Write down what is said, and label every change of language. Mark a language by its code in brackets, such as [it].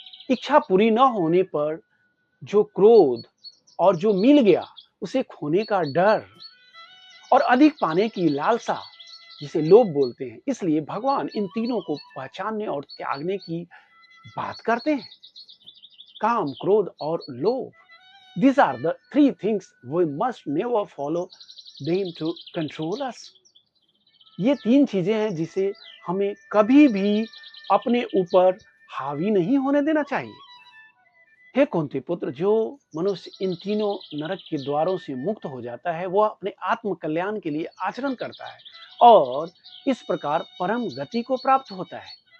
[hi] इच्छा पूरी न होने पर जो क्रोध और जो मिल गया उसे खोने का डर और अधिक पाने की लालसा, जिसे लोभ बोलते हैं। इसलिए भगवान इन तीनों को पहचानने और त्यागने की बात करते हैं। काम, क्रोध और लोभ, [en] these are the three things we must never follow them to control us. [hi] ये तीन चीजें हैं जिसे हमें कभी भी अपने ऊपर हावी नहीं होने देना चाहिए। हे कुंती पुत्र, जो मनुष्य इन तीनों नरक के द्वारों से मुक्त हो जाता है, वह अपने आत्म कल्याण के लिए आचरण करता है और इस प्रकार परम गति को प्राप्त होता है।